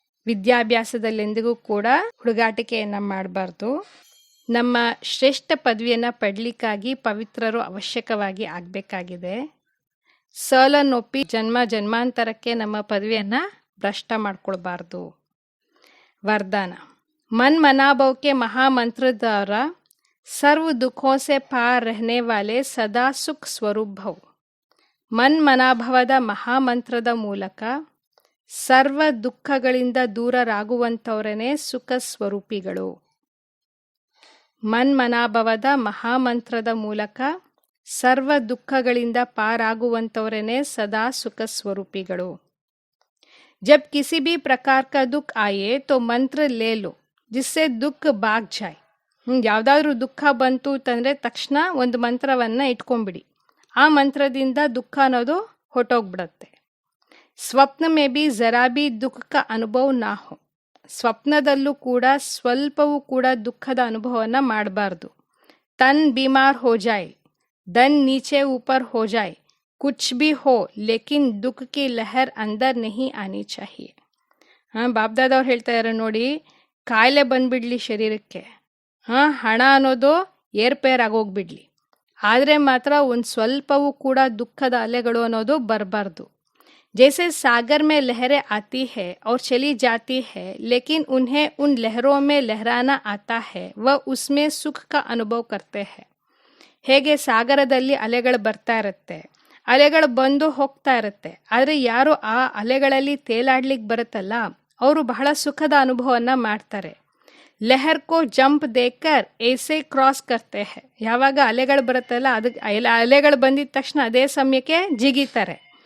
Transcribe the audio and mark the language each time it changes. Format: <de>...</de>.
<kn>ವಿದ್ಯಾಭ್ಯಾಸದಲ್ಲಿ ಎಂದಿಗೂ ಕೂಡ ಹುಡುಗಾಟಿಕೆಯನ್ನ ಮಾಡಬಾರ್ದು. ನಮ್ಮ ಶ್ರೇಷ್ಠ ಪದವಿಯನ್ನ ಪಡಲಿಕ್ಕಾಗಿ ಪವಿತ್ರರು ಅವಶ್ಯಕವಾಗಿ ಆಗಬೇಕಾಗಿದೆ. ಸೋಲನ್ನೊಪ್ಪಿ ಜನ್ಮ ಜನ್ಮಾಂತರಕ್ಕೆ ನಮ್ಮ ಪದವಿಯನ್ನ ಭ್ರಷ್ಟ ಮಾಡ್ಕೊಳ್ಬಾರ್ದು. ವರದಾನ.</kn> <hi>मन मनाभव के महामंत्र द्वारा सर्व दुखों से पार रहने वाले सदा सुख स्वरूप भव.</hi> <kn>ಮನ್ ಮನಾಭವದ ಮಹಾಮಂತ್ರದ ಮೂಲಕ ಸರ್ವ ದುಃಖಗಳಿಂದ ದೂರರಾಗುವಂಥವರೇ ಸುಖ ಸ್ವರೂಪಿಗಳು. ಮನ್ ಮನಾಭವದ ಮಹಾಮಂತ್ರದ ಮೂಲಕ ಸರ್ವ ದುಃಖಗಳಿಂದ ಪಾರಾಗುವಂಥವರೇ ಸದಾ ಸುಖ ಸ್ವರೂಪಿಗಳು.</kn> <hi>जब किसी भी प्रकार का दुख आए तो मंत्र ले लो जिससे दुख भाग जाए.</hi> <kn>ಯಾವುದಾದ್ರೂ ದುಃಖ ಬಂತು ಅಂತಂದರೆ ತಕ್ಷಣ ಒಂದು ಮಂತ್ರವನ್ನು ಇಟ್ಕೊಂಬಿಡಿ. ಆ ಮಂತ್ರದಿಂದ ದುಃಖ ಅನ್ನೋದು ಹೊಟ್ಟೋಗ್ಬಿಡತ್ತೆ.</kn> <hi>ಸ್ವಪ್ನ ಮೇ ಬಿ ಜರಾ ಬಿ ದುಃಖ ಕ ಅನುಭವ ನಾ ಹೋ.</hi> <kn>ಸ್ವಪ್ನದಲ್ಲೂ ಕೂಡ ಸ್ವಲ್ಪವೂ ಕೂಡ ದುಃಖದ ಅನುಭವವನ್ನು ಮಾಡಬಾರ್ದು.</kn> <hi>ತನ್ ಬಿಮಾರ್ ಹೋ ಜಾಯ್, ದನ್ ನೀಚೆ ಊಪರ್ ಹೋ ಜಾಯ್, कुछ भी हो लेकिन दुख की लहर अंदर नहीं आनी चाहिए.</hi> <kn>ಬಾಬ್ದಾದವ್ರು ಹೇಳ್ತಾ ಇದ್ದಾರೆ ನೋಡಿ, ಕಾಯಿಲೆ ಬಂದ್ಬಿಡ್ಲಿ ಶರೀರಕ್ಕೆ, ಹಣ ಅನ್ನೋದು ಏರ್ಪೇರ್ ಆಗೋಗ್ಬಿಡ್ಲಿ, ಆದರೆ ಮಾತ್ರ ಒಂದು ಸ್ವಲ್ಪವೂ ಕೂಡ ದುಃಖದ ಅಲೆಗಳು ಅನ್ನೋದು ಬರಬಾರ್ದು.</kn> <hi>जैसे सागर में लहरें आती है और चली जाती है लेकिन उन्हें उन लहरों में लहराना आता है, वह उसमें सुख का अनुभव करते हैं.</hi> <kn>ಹೇಗೆ ಸಾಗರದಲ್ಲಿ ಅಲೆಗಳು ಬರ್ತಾ ಇರುತ್ತೆ, ಅಲೆಗಳು ಬಂದು ಹೋಗ್ತಾ ಇರುತ್ತೆ, ಆದರೆ ಯಾರು ಆ ಅಲೆಗಳಲ್ಲಿ ತೇಲಾಡ್ಲಿಕ್ಕೆ ಬರುತ್ತಲ್ಲ ಅವರು ಬಹಳ ಸುಖದ ಅನುಭವವನ್ನು ಮಾಡ್ತಾರೆ.</kn> <hi>ಲೆಹರ್ ಕೋ ಜಂಪ್ ದೇಕರ್ ಏಸೆ ಕ್ರಾಸ್ ಕರ್ತೆ ಹೈ.</hi> <kn>ಯಾವಾಗ ಅಲೆಗಳು ಬರುತ್ತಲ್ಲ ಅದಕ್ಕೆ ಅಲೆಗಳು ಬಂದಿದ ತಕ್ಷಣ ಅದೇ ಸಮಯಕ್ಕೆ ಜಿಗಿತಾರೆ.</kn>